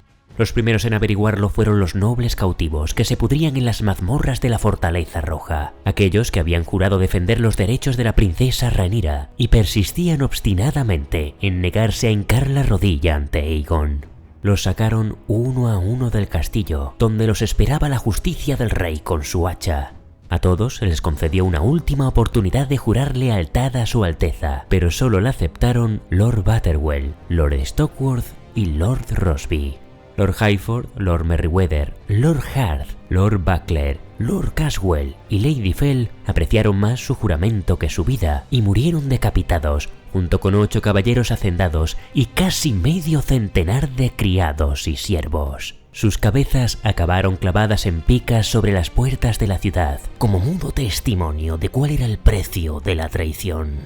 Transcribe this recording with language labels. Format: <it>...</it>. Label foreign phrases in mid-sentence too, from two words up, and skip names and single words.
<es>Los primeros en averiguarlo fueron los nobles cautivos que se pudrían en las mazmorras de la Fortaleza Roja, aquellos que habían jurado defender los derechos de la princesa Rhaenyra y persistían obstinadamente en negarse a hincar la rodilla ante Aegon. Los sacaron uno a uno del castillo, donde los esperaba la justicia del rey con su hacha. A todos se les concedió una última oportunidad de jurar lealtad a su alteza, pero solo la aceptaron Lord Butterwell, Lord Stockworth y Lord Rosby. Lord Highford, Lord Merryweather, Lord Hart, Lord Buckler, Lord Caswell y Lady Fell apreciaron más su juramento que su vida y murieron decapitados, junto con 8 caballeros hacendados y casi medio centenar de criados y siervos. Sus cabezas acabaron clavadas en picas sobre las puertas de la ciudad, como mudo testimonio de cuál era el precio de la traición.</es>